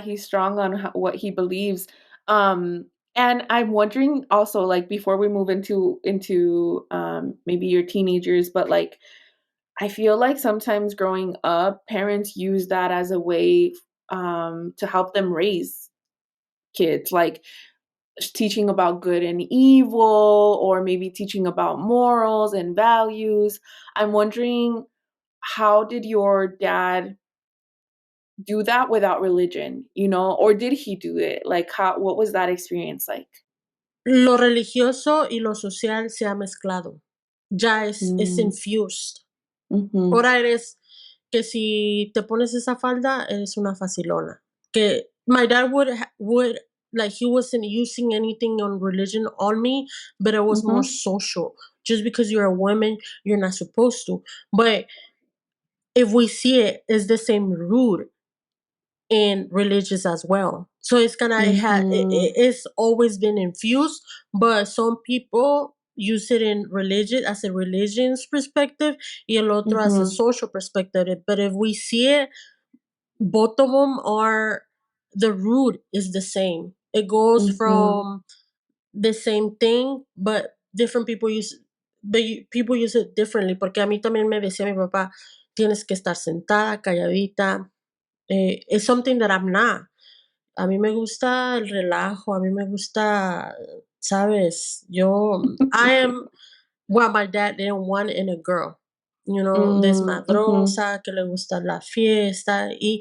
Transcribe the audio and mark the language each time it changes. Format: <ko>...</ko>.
<en>he's strong on what he believes. Um, and I'm wondering also, like, before we move into maybe your teenagers, but like, I feel like sometimes growing up, parents use that as a way to help them raise kids, like teaching about good and evil, or maybe teaching about morals and values. I'm wondering, how did your dad do that without religion, or did he do it? Like, what was that experience like?</en> <es>Lo religioso y lo social se ha mezclado. Ya es Mm,</es> <en>infused. mhm,</en> <es>Ahora eres que si te pones esa falda, eres una facilona.</es> <en>Que my dad would like, he wasn't using anything on religion on me, but it was more mhm. social. Just because you're a woman, you're not supposed to. But if we see it, it's the same root. and religious as well. So it's Mhm. it's always been infused, but some people use it in religion as a religion's perspective,</en> <es>y el otro</es> <en>as a Mhm. social perspective. But if we see it, both of them are, the root is the same. It goes Mhm. from the same thing, but different people use, people use it differently.</en> <es>Porque a mí también me decía mi papá, tienes que estar sentada, calladita.</es> <en>It's something that I'm not.</en> <es>A mí me gusta el relajo, a mí me gusta, ¿sabes?</es> <en>I am what my dad didn't want in a girl. Mm, mhm.</en> <es>Desmadrosa, que le gusta la fiesta.</es>